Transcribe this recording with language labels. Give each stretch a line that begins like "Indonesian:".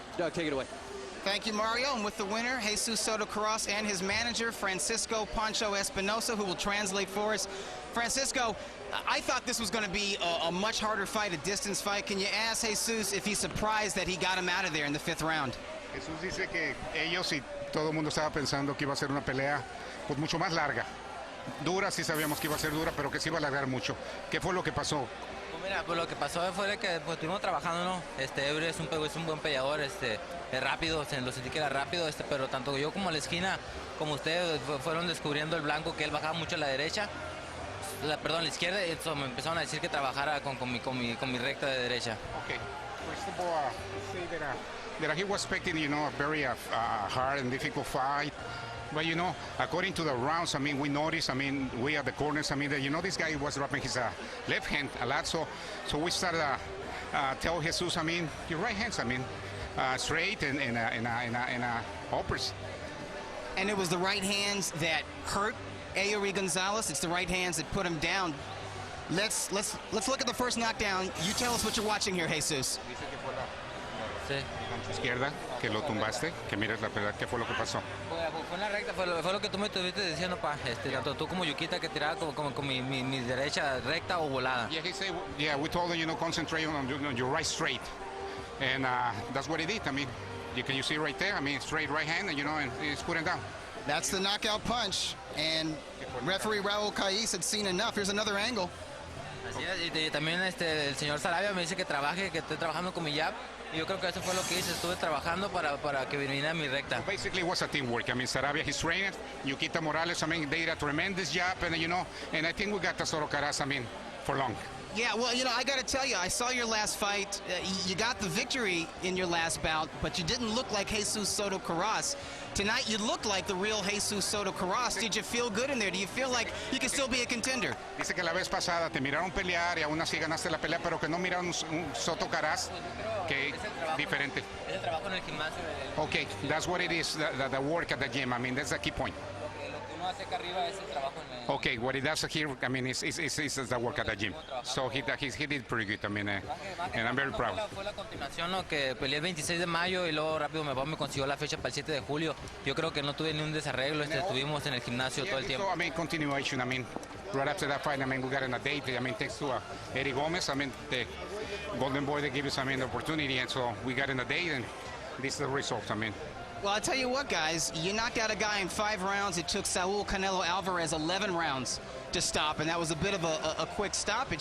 English: Doug, take it away. Thank you, Mario. And with the winner, Jesus Soto Karass, and his manager, Francisco Pancho Espinosa, who will translate for us. Francisco, I thought this was going to be a much harder fight, a distance fight. Can you ask Jesus if he's surprised that he got him out of there in the 5th round?
Spanish: Jesús dice que ellos y todo el mundo estaba pensando que iba a ser una pelea pues mucho más larga. Dura, sí sabíamos que iba a ser dura, pero que se iba a alargar mucho. ¿Qué fue lo que pasó? Pues mira, pues lo que pasó fue que pues, estuvimos trabajando, ¿no? Euri es un buen peleador, es rápido, lo sentí que era rápido, pero tanto yo como la esquina, como ustedes fueron descubriendo el blanco, que él bajaba mucho a la derecha, perdón, la izquierda, me empezaron a decir que trabajara con mi recta de derecha.
English: Okay. First of all, say that he was expecting, a very hard and difficult fight. But, according to the rounds, we noticed, we at the corners, that, this guy was dropping his left hand a lot. So we started tell Jesus, your right hands, straight and uppers. And it was the right hands that hurt Euri Gonzalez. It's the right hands that put him down. Let's look at the first knockdown. You tell us what you're watching here, Jesus.
Spanish: Sí. Izquierda, que lo tumbaste, que mires la pelea, ¿qué fue lo que pasó? Fue en la recta, fue lo que tú me estuviste diciendo, tanto tú como Yuquita, que tiraba como con mi derecha recta o volada.
English: Yeah, he said, we told him, concentrate on your right straight. And that's what he did. You see right there, straight right hand, and he's putting down. That's the knockout punch, and referee Raul Kais had seen enough. Here's another angle.
Spanish: Así es, y también el señor Sarabia me dice que esté trabajando con mi jab. Y yo creo que eso fue lo que hice, estuve trabajando para que viniera mi recta.
English: Basically, it was a teamwork. Sarabia, his trainer, Yuquita Morales, they did a tremendous job, and I think we got the Soto Karass, for long. Yeah, well, I got to tell you, I saw your last fight. You got the victory in your last bout, but you didn't look like Jesus Soto Karass. Tonight, you look like the real Jesus Soto Karass. Did you feel good in there? Do you feel like you can still be a contender?
Spanish: Dice que la vez pasada te miraron pelear y aún así ganaste la pelea, pero que no miraron un Soto Karass que diferente. Es el trabajo en el gimnasio.
English: Okay, that's what it is, the work at the gym. That's the key point.
Spanish: Lo que uno
English: Okay, what he does here, I mean, is the work at the gym. So he did pretty good, I mean, and I'm very proud.
Spanish: Fue la continuación, ¿no? Que peleé el 26 de mayo y luego rápido mi papá me consiguió la fecha para el 7 de julio. Yo creo que no tuve ni un desarreglo, estuvimos en el gimnasio todo el tiempo.
English: So, I mean, continuation, I mean, right after that fight, I mean, we got in a date, I mean, thanks to Eddie Gomez, I mean, the Golden Boy, they gave us, I mean, the opportunity, and so we got in a date, and this is the result, I mean. Well, I'll tell you what, guys, you knocked out a guy in 5 rounds. It took Saul Canelo Alvarez 11 rounds to stop, and that was a bit of a quick stoppage.